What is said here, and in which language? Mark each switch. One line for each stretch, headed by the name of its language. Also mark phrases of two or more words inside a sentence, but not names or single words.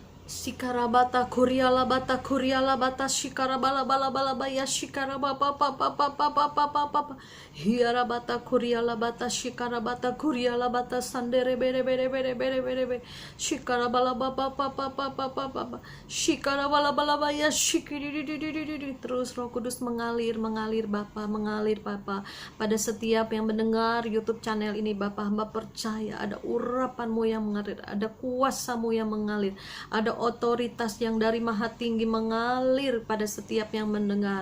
Indonesian: Sikarabata kuriala bata shikarabala bala bala baya shikarababa papa papa papa papa hiarabata kuriala bata shikarabata kuriala bata sandere bere bere bere bere bere bere shikarabala baba papa papa papa shikarabala bala baya shikiri terus Roh Kudus mengalir Bapa, mengalir Bapa pada setiap yang mendengar YouTube channel ini. Bapa, hamba percaya ada urapan-Mu yang mengalir, ada kuasa-Mu yang mengalir, ada otoritas yang dari Maha Tinggi mengalir pada setiap yang mendengar.